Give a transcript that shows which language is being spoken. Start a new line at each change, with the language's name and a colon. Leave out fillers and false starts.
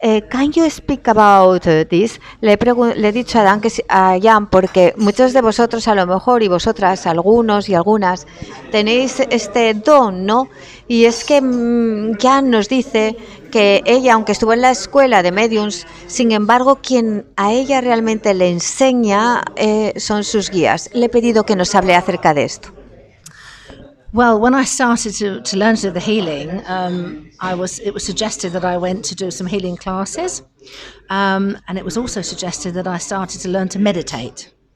English: Can you speak about this?
Spanish: Le he dicho a Jan, porque muchos de vosotros a lo mejor y vosotras, algunos y algunas, tenéis este don, ¿no? Y es que Jan nos dice que ella, aunque estuvo en la escuela de mediums, sin embargo, quien a ella realmente le enseña son sus guías. Le he pedido que nos hable acerca de esto.
English: Well, when I started to learn to do the healing, it was suggested that I went to do some healing classes, and it was also suggested that I started to learn to meditate.